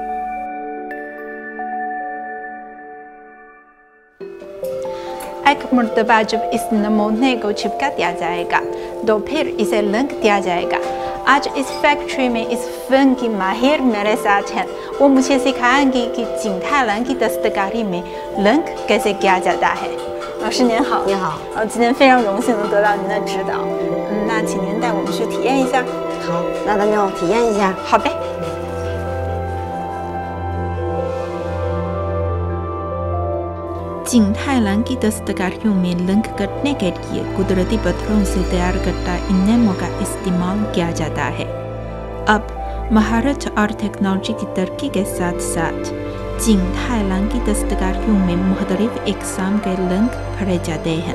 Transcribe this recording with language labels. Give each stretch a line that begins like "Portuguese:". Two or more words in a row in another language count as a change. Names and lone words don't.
Urdu: ایک مرتبہ جب اس نمونے کو چپکا دیا جائے گا تو پھر اسے رنگ دیا جائے گا. آج اس فیکٹری میں اس فن کی ماہر میرے ساتھ ہیں. وہ مجھے سکھائیں گی کہ جنگ تھائی لان کی دستکاری میں رنگ کیسے کیا جاتا ہے.
Chinese: 老师您好，你好，今天非常荣幸能得到您的指导，那请您带我们去体验一下。好，那咱就体验一下。好呗。
Urdu: جنگ تھائی لان کی دستکاریوں میں رنگ کرنے کے لیے قدرتی پتھروں سے تیار کرتا اینیمو کا استعمال کیا جاتا ہے. اب مہارت اور ٹیکنالوجی کی ترقی کے ساتھ ساتھ جنگ تھائی لان کی دستکاریوں میں مختلف اقسام کے رنگ بھرے جاتے ہیں.